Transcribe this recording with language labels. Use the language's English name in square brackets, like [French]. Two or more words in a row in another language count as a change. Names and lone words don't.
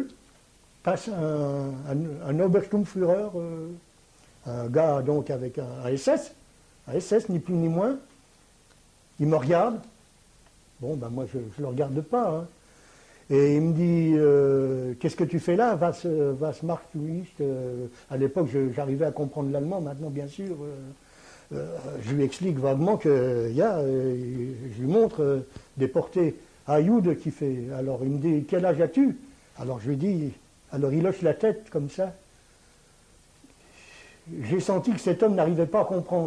[French] Passe un Obersturmführer, un gars donc avec un SS, ni plus ni moins. Il me regarde. Bon, ben moi, je ne le regarde pas. Hein. Et il me dit, qu'est-ce que tu fais là, [German] was machst du nicht? [French] À l'époque, j'arrivais à comprendre l'allemand, maintenant, bien sûr. Je lui explique vaguement que, je lui montre des portées à Jude qui fait. Alors, il me dit, quel âge as-tu? Alors, je lui dis, alors il hoche la tête comme ça. J'ai senti que cet homme n'arrivait pas à comprendre.